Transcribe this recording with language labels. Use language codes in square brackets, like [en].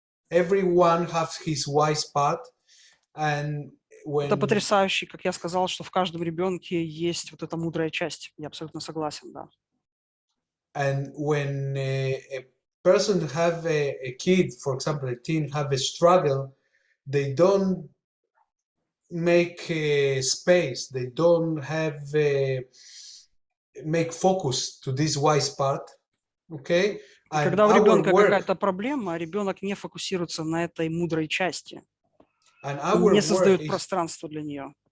[en] Everyone has his wise part, and [ru] Это потрясающе, как я сказал, что в каждом ребенке есть вот эта мудрая часть. Я абсолютно согласен, да. [en] And when a person have a kid, for example, a teen have a struggle, they don't make space, they don't have make focus to this wise part, okay? And [ru] когда у ребенка какая-то проблема, ребенок не фокусируется на этой мудрой части, не создает пространство для нее.